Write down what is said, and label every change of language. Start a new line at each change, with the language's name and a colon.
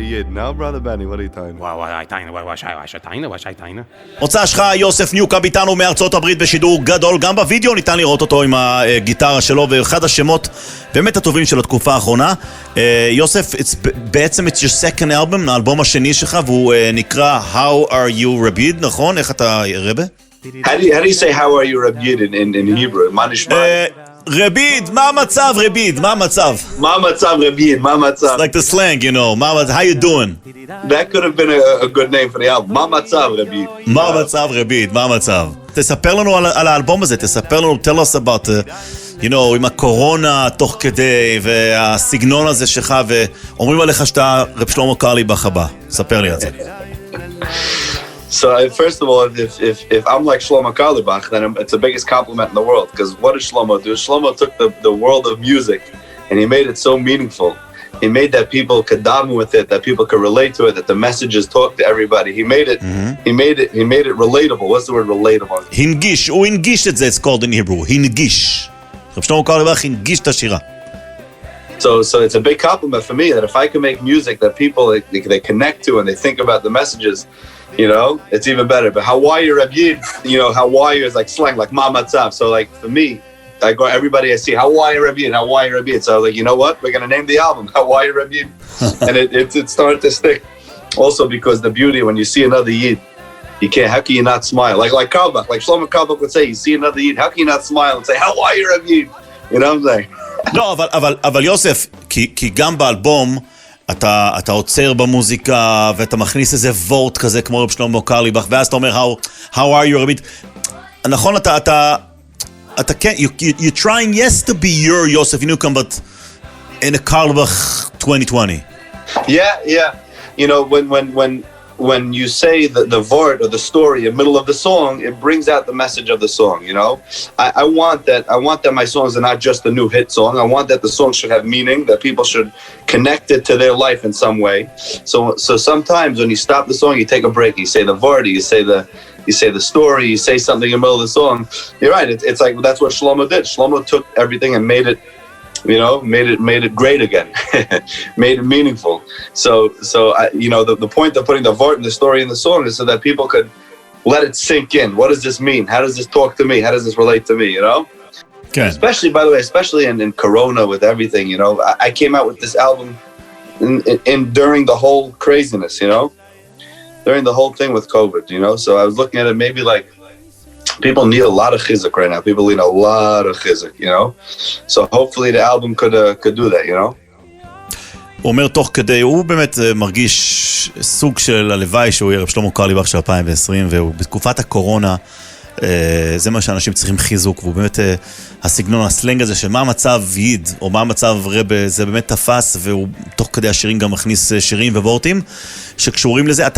English: Now, brother Benny, what are you talking about?
Hebrew: מוצא שלך יוסף ניוקומב איתנו מארצות הברית בשידור גדול, גם בווידאו ניתן לראות אותו עם הגיטרה שלו ואחד השמות באמת הטובים של התקופה האחרונה. יוסף, בעצם
English: it's your second album,
Hebrew: האלבום השני שלך, והוא נקרא How Are You Rabid, נכון? איך אתה רבה?
English: How do you say how are you Rabid in Hebrew?
Hebrew: מה נשמע? רביד, מה המצב רביד? מה המצב? מה המצב רביד? מה המצב?
English: It's like the slang, you know. How you doing? That could have been a good name for the album.
Hebrew: מה המצב רביד? מה המצב רביד? מה המצב? תספר לנו על האלבום הזה, תספר לנו,
English: tell us about, you know,
Hebrew: עם הקורונה תוך כדי, והסגנון הזה שלך, ואומרים עליך שאתה רב שלמה קרליבך הבא. ספר לי על זה.
English: So first of all, if I'm like Shlomo Karlibach, then it's the biggest compliment in the world. Because what did Shlomo do? Shlomo took the world of music and he made it so meaningful. He made that people could daven with it, that people could relate to it, that the messages talk to everybody. He made it relatable. What's the word relatable?
Hebrew: הנגיש, הוא הנגיש את זה,
English: it's called in Hebrew.
Hebrew: הנגיש. רב שלמה קרליבך הנגיש את השירה.
English: So it's a big compliment for me that if I can make music that people they connect to and they think about the messages, you know, it's even better. But Hawaii Rabid, you know, Hawaii is like slang, like
Hebrew: Ma Matzav.
English: So like for me, I go everybody I see Hawaii Rabid, Hawaii Rabid. So I was like, you know what? We're gonna name the album Hawaii Rabid, and it started to stick. Also because the beauty when you see another Yid, you can't. How can you not smile? Like Karlbach, like Shlomo Karlbach would say, you see another Yid, how can you not smile and say Hawaii Rabid? You know what I'm saying?
Hebrew: לא, אבל יוסף, כי גם באלבום אתה עוצר במוזיקה ואתה מכניס איזה וורט כזה כמו רב שלמה קרליבך, ואז אתה אומר
English: how are you
Hebrew: רבית, נכון, אתה כן,
English: you're trying yes to be your Yosef Iniukam, but in a Karlbach 2020. Yeah. You know, when you say the word or the story in the middle of the song, it brings out the message of the song, you know? I want that my songs are not just a new hit song. I want that the song should have meaning, that people should connect it to their life in some way. So sometimes when you stop the song, you take a break, you say the word, you say the story, you say something in the middle of the song. You're right, it's like that's what Shlomo did. Shlomo took everything and made it, you know, made it great again, made it meaningful. So you know, the point of putting the vort and the story in the song is so that people could let it sink in. What does this mean? How does this talk to me? How does this relate to me? You know, especially by the way, especially in Corona with everything. You know, I came out with this album in during the whole craziness. You know, during the whole thing with COVID. You know, so I was looking at it maybe like. People need a lot of chizuk right now. People need a lot of chizuk, you know? So hopefully the album could do that, you know?
Hebrew: הוא אומר תוך כדי, הוא באמת מרגיש סוג של הלוואי שהוא יהיה רב שלמה קרליבך של 2020, והוא בתקופת הקורונה, זה מה שאנשים צריכים חיזוק, והוא באמת, הסגנון, הסלנג הזה של מה המצב יד, או מה המצב רבה, זה באמת תפס, והוא תוך כדי השירים גם מכניס שירים ובורטים, שקשורים לזה.